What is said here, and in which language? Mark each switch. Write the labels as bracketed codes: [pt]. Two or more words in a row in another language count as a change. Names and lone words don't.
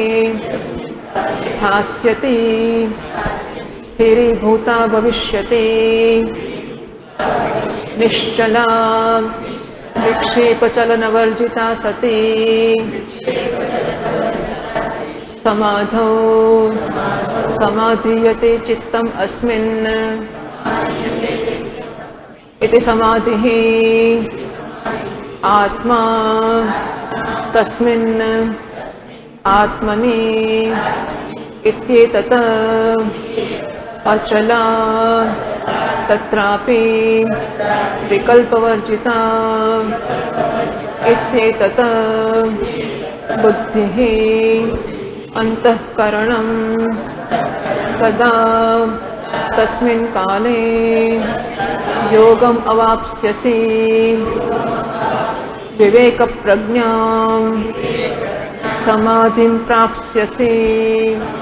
[sa] સ્થાસ્યતિ સ્થિરીભૂતા ભવિષ્યતિ નિશ્ચલા વિક્ષેપચલનવર્જિતા સતી સમાધો સમાધીયતે ચિત્તમ અસ્મિન इति समाधिः आत्मा तस्मिन् आत्मनि इत्येतत् अचला तत्रापि विकल्पवर्जिता इत्येतत् बुद्धिः अंतःकरणं तदा तस्मिन् काले योगम अवाप्स्यसि विवेक प्रज्ञां समाधिं प्राप्स्यसि.